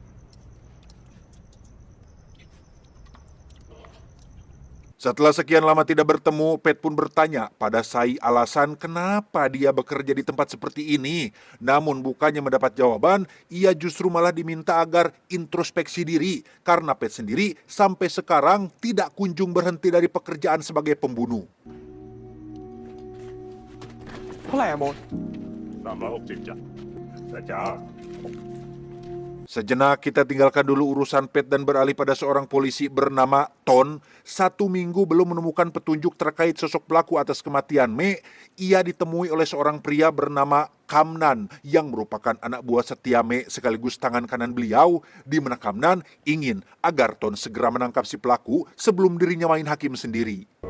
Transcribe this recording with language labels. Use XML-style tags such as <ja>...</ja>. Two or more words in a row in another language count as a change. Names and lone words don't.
<id>Setelah sekian lama tidak bertemu, Pet pun bertanya pada Sai alasan kenapa dia bekerja di tempat seperti ini. Namun bukannya mendapat jawaban, ia justru malah diminta agar introspeksi diri karena Pet sendiri sampai sekarang tidak kunjung berhenti dari pekerjaan sebagai pembunuh.</id> <th>เท่าไหร่อะโบ๊ท 360จ้ะจ้า</th> <id>Sejenak kita tinggalkan dulu urusan Pet dan beralih pada seorang polisi bernama Ton. 1 minggu belum menemukan petunjuk terkait sosok pelaku atas kematian Me. Ia ditemui oleh seorang pria bernama Kamnan yang merupakan anak buah setia Me sekaligus tangan kanan beliau, di mana Kamnan ingin agar Ton segera menangkap si pelaku sebelum dirinya main hakim sendiri.</id>